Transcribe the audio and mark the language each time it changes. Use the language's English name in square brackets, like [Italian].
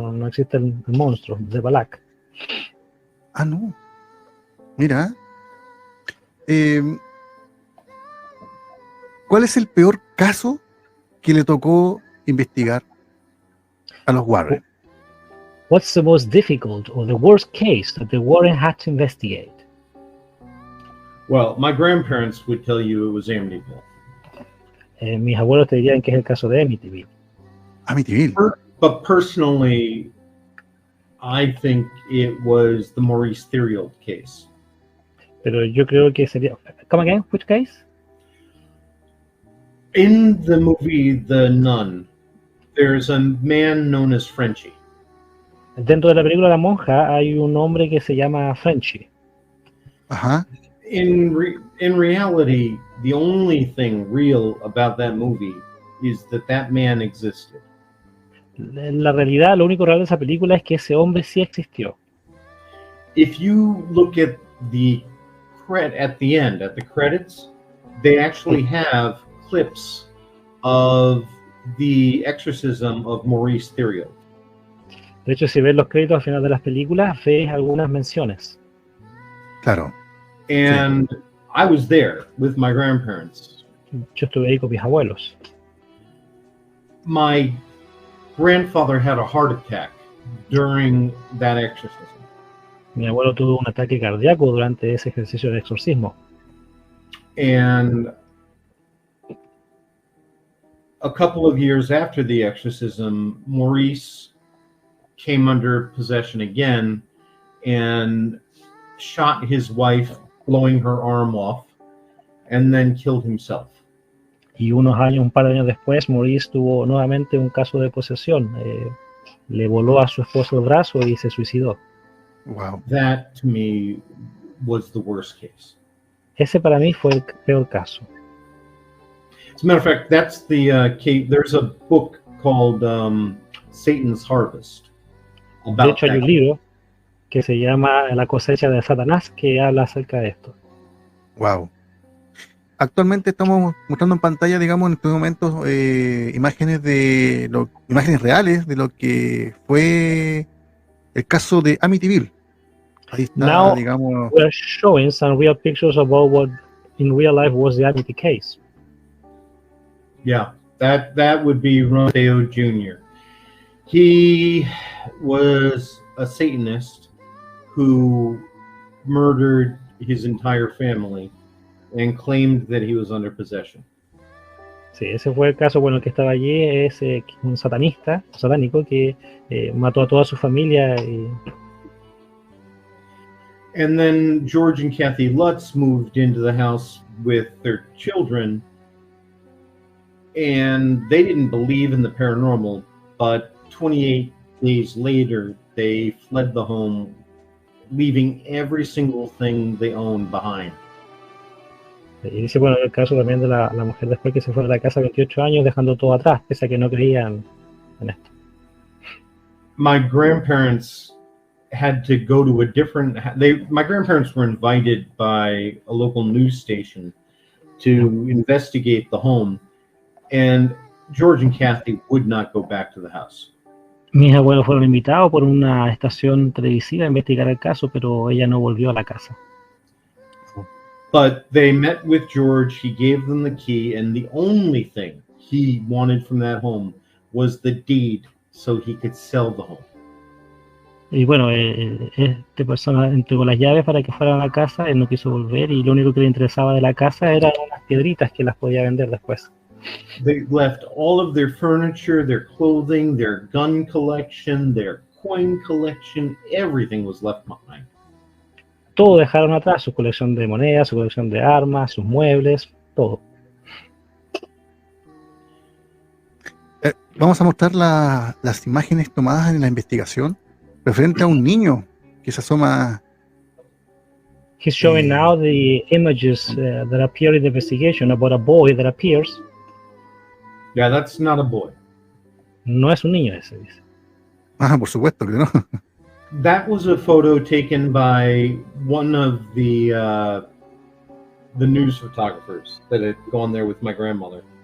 [Spanish] No existe el monstruo de Balak. Ah, no. Mira. ¿Cuál es el peor caso que le tocó investigar a los Warren? [English] What's the most difficult or the worst case that the Warren had to investigate? Well, my grandparents would tell you it was Amityville. [Spanish] Mis abuelos te dirían que es el caso de Amityville. Amityville. [English] But personally, I think it was the Maurice Theriault case. [Spanish] Pero yo creo que sería... [English] Come again, which case? In the movie The Nun, there's a man known as Frenchie. [Spanish] Dentro de la película La Monja hay un hombre que se llama Frenchy. Ajá. [English] In reality, the only thing real about that movie is that man existed. [Spanish] En la realidad, lo único real de esa película es que ese hombre sí existió. [English] If you look at the end, at the credits, they actually have clips of the exorcism of Maurice Theriault. [Spanish] De hecho, si ves los créditos al final de las películas, ves algunas menciones. Claro. [English] And sí. I was there with my grandparents. [Spanish] Yo estuve ahí con mis abuelos. [English] My grandfather had a heart attack during that exorcism. [Spanish] Mi abuelo tuvo un ataque cardíaco durante ese ejercicio de exorcismo. [English] And a couple of years after the exorcism, Maurice came under possession again and shot his wife, blowing her arm off, and then killed himself. [Spanish] Y un par de años después, Maurice tuvo nuevamente un caso de posesión. Le voló a su esposo el brazo y se suicidó. [English] Wow. That to me was the worst case. [Spanish] Ese para mí fue el peor caso. [English] As a matter of fact, that's the case. There's a book called Satan's Harvest. [Spanish] De hecho, hay un libro que se llama La cosecha de Satanás que habla acerca de esto. [English] Wow. [Spanish] Actualmente estamos mostrando en pantalla, digamos, en estos momentos imágenes reales de lo que fue el caso de Amityville. Ahí está, [English] Now, [Spanish] digamos. [English] We're showing some real pictures about what in real life was the Amity case. Yeah, that would be Rodeo Jr. He was a Satanist who murdered his entire family and claimed that he was under possession. [Spanish] Sí, ese fue el caso. Bueno, el que estaba allí es un satánico que mató a toda su familia. [English] And then George and Kathy Lutz moved into the house with their children, and they didn't believe in the paranormal, but 28 days later, they fled the home, leaving every single thing they owned behind. [Spanish] Y dice, bueno, el caso también de la mujer después que se fue de la casa a 28 años dejando todo atrás, pese a que no creían en esto. [English] My grandparents had to go to a different... My grandparents were invited by a local news station to investigate the home, and George and Kathy would not go back to the house. [Spanish] Mis abuelos fueron invitados por una estación televisiva a investigar el caso, pero ella no volvió a la casa. [English] But they met with George, he gave them the key, and the only thing he wanted from that home was the deed so he could sell the home. [Spanish] Y bueno, esta persona entregó las llaves para que fueran a la casa, él no quiso volver y lo único que le interesaba de la casa eran unas piedritas que las podía vender después. [English] They left all of their furniture, their clothing, their gun collection, their coin collection, everything was left behind. [Spanish] Todo dejaron atrás, su colección de monedas, su colección de armas, sus muebles, todo. Vamos a mostrar las imágenes tomadas en la investigación referente a un niño que se asoma. [English] He's showing now the images that appear in the investigation about a boy that appears. Yeah, that's not a boy. [Spanish] No es un niño ese, dice. Por supuesto que no. [English] That was a photo taken by one of the news photographers that had gone there with my grandmother.